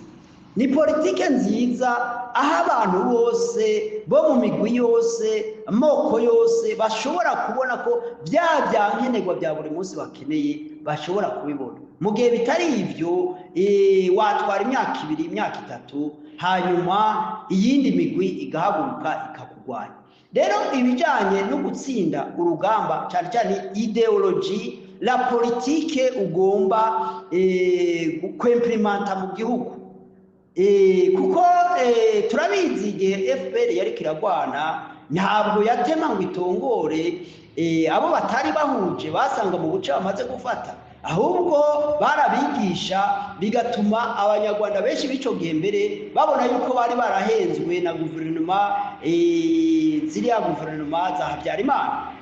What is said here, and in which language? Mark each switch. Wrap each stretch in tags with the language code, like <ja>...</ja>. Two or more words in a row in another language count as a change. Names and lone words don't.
<rn>Ni politike nziza aho abantu bose bo mu migwi yose, amoko yose bashobora kubona ko bya nkenerwa bya buri munsi bakeneye bashobora kubibona. Mu gihe bitari ivyo, watwara imyaka 2 imyaka 3 hanyuma iyindi migwi igahaguruka ikakugwanya. Rero ibijanye no gutsinda urugamba, cyane cyane ideology,</rn> <fr>la politique</fr> <rn>ugomba kwemplimenta mu gihugu. Kuko turabizi igihe FPR yari kiragwana, ntabwo yatema ngo itongore abo batari bahuje basanga mu buce bamaze gufata, ahubwo barabigisha, bigatuma abanyarwanda benshi bico gihe mbere babona yuko bari barahenzwe na guverinoma, ziriya guverinoma za Habyarimana.</rn>